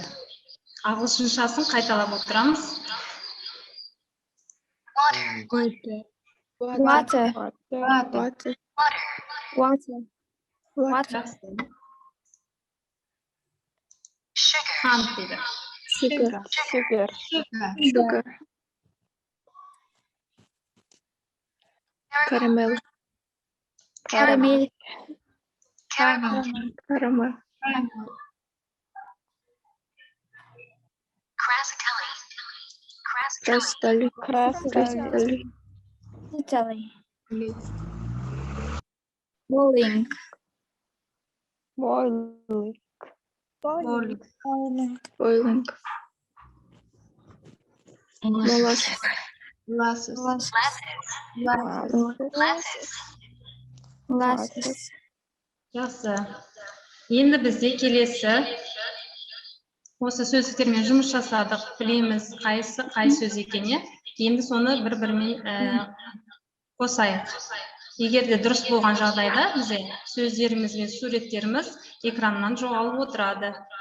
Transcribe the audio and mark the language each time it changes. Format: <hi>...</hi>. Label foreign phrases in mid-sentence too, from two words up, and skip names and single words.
<kk>Ағылшыншасын қайталап отырамыз.</kk> <en>Water.</en> <kk>Қант дейді.</kk> <en>Sugar. Caramel. Crystally. Boiling. Molasses.</en> <kk>Жақсы. Енді бізде келесі осы сөздіктермен жұмыс жасадық, білеміз қайсы қай сөз екеніне. Енді соны бір-бірімен қосайық. Егер де дұрыс болған жағдайда бізде сөздеріміз бен суреттеріміз экраннан жоғалып отырады.</kk>